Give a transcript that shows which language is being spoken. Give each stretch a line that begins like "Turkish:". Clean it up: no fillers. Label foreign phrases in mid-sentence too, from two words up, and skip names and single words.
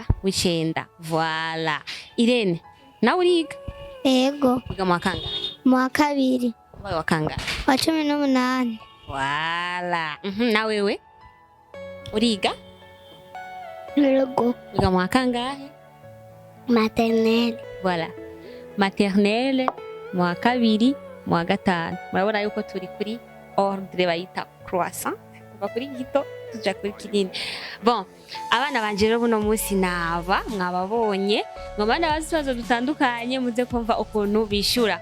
Rundi: W'icenda. Voilà. Irene, nawe uriga? Ego. Wiga mu wa kangahe? Mu wa kabiri. Wowe wa kangahe? Wa 18. Voilà. Na wewe? Uriga? Ego. Wiga mu wa kangahe? Maternelle. Voilà. Maternelle, mu wa kabiri, mu wa gatanu. Murabona yuko turi kuri ordre bayita croissant. Kuva kuri gito tuja kuri kinini. Bon, abana banje rero buno munsi naba mwababonye, mwabana bazibazo dutandukanye muze kumva ukuntu bishura.